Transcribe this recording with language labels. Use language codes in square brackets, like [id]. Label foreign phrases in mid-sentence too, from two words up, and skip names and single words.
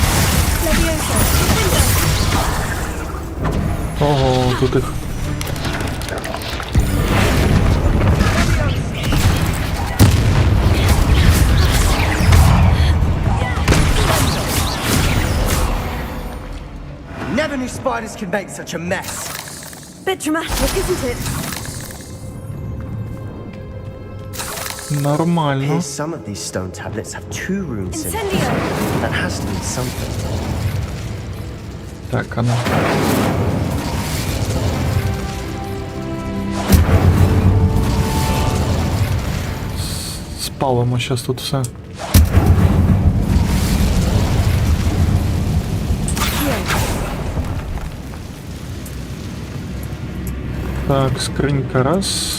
[uk] Leviosa. Ого, тут їх. [en] Never knew spiders could make such a mess. Bit dramatic, isn't it? [uk] Нормально. [en] Here's some of these stone tablets have 2 runes in it. That has to mean something. [uk] Так, а ну. Спалимо зараз тут все. Так, скринька раз.